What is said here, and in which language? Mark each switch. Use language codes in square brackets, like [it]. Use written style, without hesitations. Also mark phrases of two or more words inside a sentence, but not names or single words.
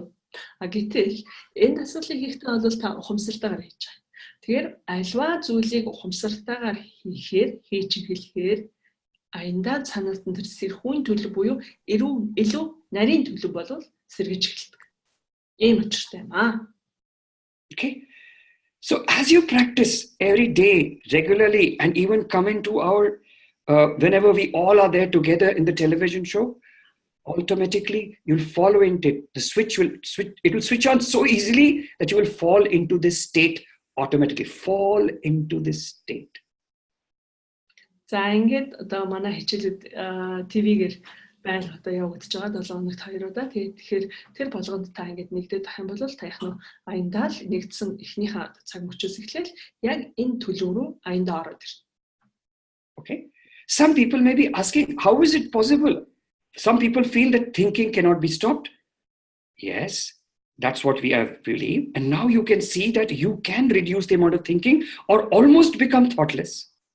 [mn] А гэтэл энэ асуудлыг хийхдээ бол та ухамсартайгаар хийж байгаа. Тэгэхээр альва зүйлийг ухамсартайгаар хийж эхлэхээр аяндаа цаанаас нь тэр сэрхүүн төлөв буюу илүү нарийн төлөв болвол сэргэж эхэлдэг. Ийм учиртай юм аа. [en] Okay. So as you practice every day, regularly, and even come into our, whenever we all are there together in the television show, automatically you'll follow into it. The switch will switch on so easily that you will fall into this state automatically. Fall into this state. [mn] За ингээд одоо манай хичээлүүд ТV-гээр байл одоо явагдаж байгаа 7 хоногт 2 удаа. Тэгэхээр тэр болгонд та ингээд нэгдээд авах юм бол та яг нь аяндаа л нэгдсэн эхнийхээ цаг мөчөөс эхлээл яг энэ төлөв рүү аяндаа ороод ирнэ. [en] Okay. Some people may be asking, how is it possible? Some people feel that thinking cannot be stopped. Yes, that's what we have believed. And now you can see that you can reduce the amount of thinking or almost become thoughtless.